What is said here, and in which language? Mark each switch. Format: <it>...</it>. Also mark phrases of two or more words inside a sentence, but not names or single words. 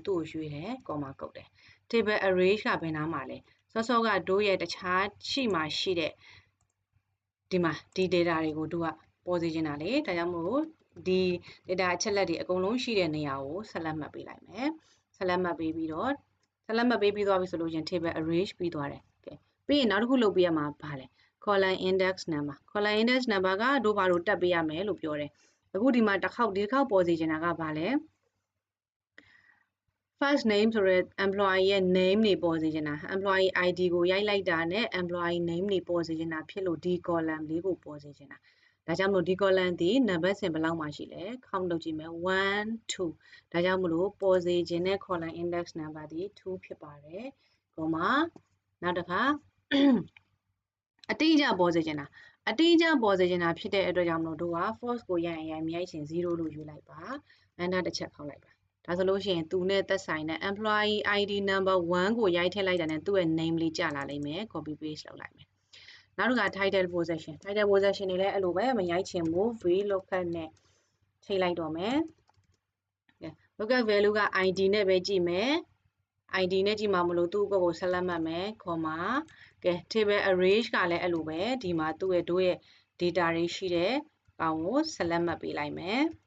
<my>သူ့ကိုရွှေ့တယ်ကော်မာကုတ်တယ်</my> <en>table array</en> <my>ကဘယ်နားမှာလဲစောစောကတို့ရဲ့တခြားရှိမှရှိတဲ့ဒီမှာဒီ data တွေကိုတို့ကပေါ်စေချင်တာလေဒါကြောင့်မို့ဒီ data အချက်လက်တွေအကုန်လုံးရှိတဲ့နေရာကိုဆက်လက်မှတ်ပေးလိုက်မယ်ဆက်လက်မှတ်ပေးပြီးတော့ဆက်လက်မှတ်ပေးပြီးသွားပြီဆိုလို့ရှင်</my> <en>table arrange</en> <my>ပြီးသွားတယ်ကဲပြီးရင်နောက်တစ်ခုလုပ်ပေးရမှာဘာလဲ</my> <en>column index number column index number</en> <my>ကတို့ဘာလို့တက်ပေးရမယ်လို့ပြောတယ်အခုဒီမှာဒီတစ်ခေါက်ပေါ်စေချင်တာကဘာလဲ</my> <en>first name</en> <my>ဆိုရဲ employee ရဲ့ name တွေပေါ်စေချင်တာ</my> <en>employee ID</en> <my>ကိုရိုက်လိုက်တာနဲ့</my> <en>employee name</en> <my>တွေပေါ်စေချင်တာဖြစ်လို့ဒီ column လေးကိုပေါ်စေချင်တာဒါကြောင့်မလို့ဒီ column ဒီ number စဉ်ဘယ်လောက်မှရှိလဲ count လုပ်ကြည့်မယ်1 2ဒါကြောင့်မလို့ပေါ်စေချင်တဲ့</my> <en>column index number</en> <my>ဒီ2ဖြစ်ပါတယ်ကောမာနောက်တစ်ခါအတိအကျပေါ်စေချင်တာအတိအကျပေါ်စေချင်တာဖြစ်တဲ့အတွက်ကြောင့်မ လို့တို့က false ကိုရိုက်ရင်မြိုက်ချင်0လို့ယူလိုက်ပါ enter တစ်ချက်ခောက်လိုက်ပါဒါဆိုလို့ရှိရင်သူနဲ့သက်ဆိုင်တဲ့ employee</my> <en>ID number</en> <my>1ကိုရိုက်ထည့်လိုက်တာနဲ့သူ့ရဲ့ name လေးကြာလာလိမ့်မယ်</my> <en>copy paste</en> <my>လုပ်လိုက်မယ်နောက်တစ်ခါ</my> <en>title possession</en> <my>တွေလည်းအဲ့လိုပဲမရိုက်ချင်ဘူး VLOOKUP နဲ့ချိန်လိုက်တော့မယ်</my> <en>lookup value</en> <my>က ID နဲ့ပဲကြည့်မယ် ID နဲ့ကြည့်မှမလို့သူ့ကိုဆက်လက်မှတ်မယ် comma ကဲ</my> <en>table arrange</en> <my>ကလည်းအဲ့လိုပဲဒီမှာသူ့ရဲ့တို့ရဲ့ data တွေရှိတဲ့ကောင်ကိုဆက်လက်မှတ်ပေးလိုက်မယ်</my>